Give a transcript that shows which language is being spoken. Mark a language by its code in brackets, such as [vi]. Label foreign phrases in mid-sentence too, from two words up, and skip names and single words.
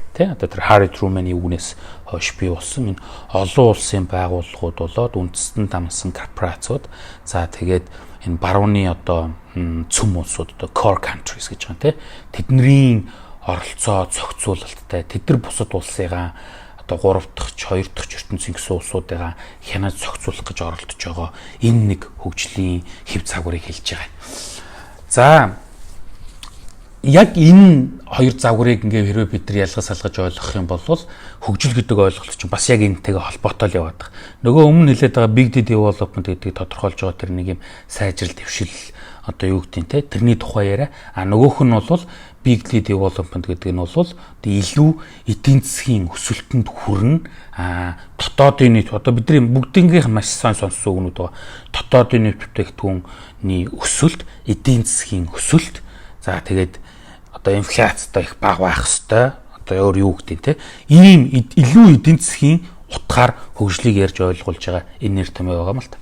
[mn] те одоо тэр Harry Truman-ы үгнээс хойш бий болсон энэ олон улсын байгууллагууд болоод үндэстэн дамсан корпорациуд за тэгээд энэ барууны одоо цөм улсууд одоо [en] core countries [mn] гэж байгаа те тэдний оролцоо зохицуулалттай тэдэр бусад улсыгаа одоо 3 дахь 2 дахь ертөнцийн гэсэн улсуудыгаа хянаж зохицуулах гэж оролдож байгаа энэ нэг хөгжлийн хэв загварыг хэлж байгаа. За яг энэ хоёр загварыг ингээ хэрвээ бид нар ялгаж салгаж ойлгох юм бол хөгжил гэдэг ойлголт чинь бас яг энэтэйгээ холбоотой л яваад байгаа. Нөгөө өмнө хэлээд байгаа [en] big data development [mn] гэдгийг тодорхойлж байгаа тэр нэг юм сайжрал дэвшил одоо юу гэдэг нь те тэрний тухай яриа. Нөгөөх нь бол [en] big data development [mn] гэдэг нь бол илүү эдийн засгийн өсөлтөнд хүрнэ. Дотоодын нийт одоо бидний бүгднгийнх маш сайн сонссон үгнүүд байгаа. Дотоодын нийт бүтээгдэхүүний өсөлт, эдийн засгийн өсөлт. За тэгээд одоо инфляцтай их бага байх хэвээр одоо өөр юу гэдэг те ийм илүү эдийн засгийн утгаар хөгжлийг ярьж ойлгуулж байгаа энэ нэр томьёо байгаа юм л та.